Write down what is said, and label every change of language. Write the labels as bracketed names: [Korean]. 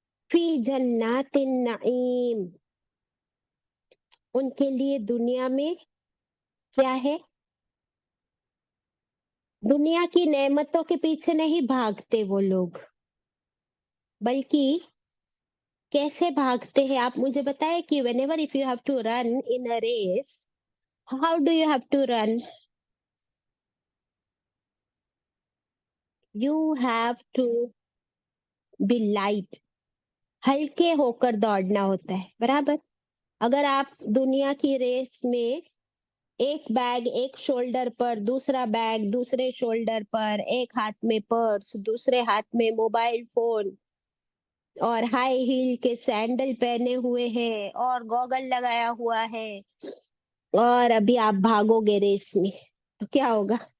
[Hindi] फी जन्नातिन नईम, उनके लिए दुनिया में क्या है? दुनिया की नेमतों के पीछे नहीं भागते वो लोग, बल्कि कैसे भागते हैं? आप मुझे बताएं कि [English] whenever if you have to run in a race, how do you have to run? You have to be light, [Hindi] हल्के होकर दौड़ना होता है, बराबर। अगर आप दुनिया की रेस में एक बैग एक शोल्डर पर, दूसरा बैग दूसरे शोल्डर पर, एक हाथ में पर्स, दूसरे हाथ में मोबाइल फोन और हाई हील के सैंडल पहने हुए हैं और गॉगल लगाया हुआ है, और अभी आप भागोगे रेस में, तो क्या होगा?